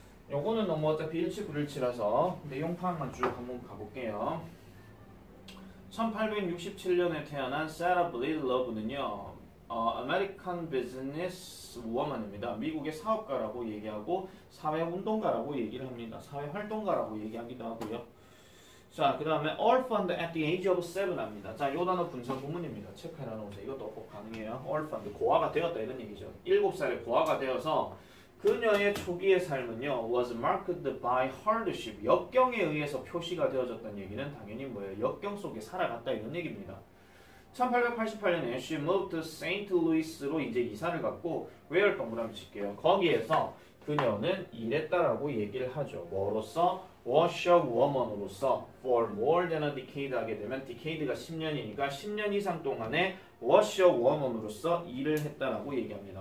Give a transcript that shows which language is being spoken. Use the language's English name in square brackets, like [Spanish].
[Korean] 요거는 너무 어차피 일치 불일치라서 내용 파악만 쭉 한번 가볼게요. 1867년에 태어난 세라 블리드러브는요, 아메리칸 비즈니스 워먼입니다. 미국의 사업가라고 얘기하고 사회운동가라고 얘기를 합니다. 사회활동가라고 얘기하기도 하고요. 자, 그 다음에 [English] orphaned at the age of 7 [Korean] 합니다. 자, 요 단어 분석 구문입니다. 체크해놔 놓으세요. 이것도 꼭 가능해요. orphaned, 고아가 되었다 이런 얘기죠. 7살에 고아가 되어서 그녀의 초기의 삶은요, [English] was marked by hardship, [Korean] 역경에 의해서 표시가 되어졌다는 얘기는 당연히 뭐예요? 역경 속에 살아갔다 이런 얘기입니다. 1888년에 [English] she moved to St. [Korean] Louis로 이제 이사를 갔고, where 동그라미 칠게요. 거기에서 그녀는 일했다라고 얘기를 하죠. 뭐로서? washerwoman으로서 [English] for more than a decade [Korean] 하게 되면 decade가 10년이니까 10년 이상 동안에 washerwoman으로서 일을 했다라고 얘기합니다.